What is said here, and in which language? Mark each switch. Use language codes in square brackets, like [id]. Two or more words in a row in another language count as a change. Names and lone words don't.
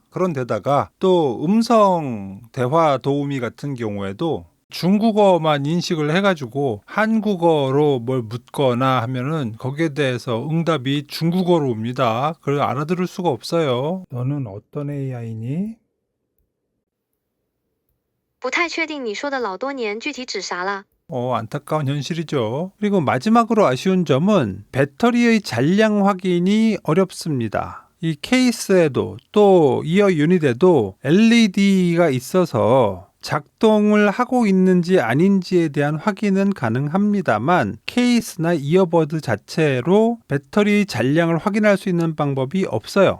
[ko] 그런데다가 또 음성 대화 도우미 같은 경우에도 중국어만 인식을 해가지고 한국어로 뭘 묻거나 하면은 거기에 대해서 응답이 중국어로 옵니다. 그걸 알아들을 수가 없어요. 너는 어떤 AI니? [zh] 不太确定你说的老多年具体指啥了。 [ko] 안타까운 현실이죠. 그리고 마지막으로 아쉬운 점은 배터리의 잔량 확인이 어렵습니다. 이 케이스에도 또 이어 유닛에도 LED가 있어서 작동을 하고 있는지 아닌지에 대한 확인은 가능합니다만 케이스나 이어버드 자체로 배터리 잔량을 확인할 수 있는 방법이 없어요.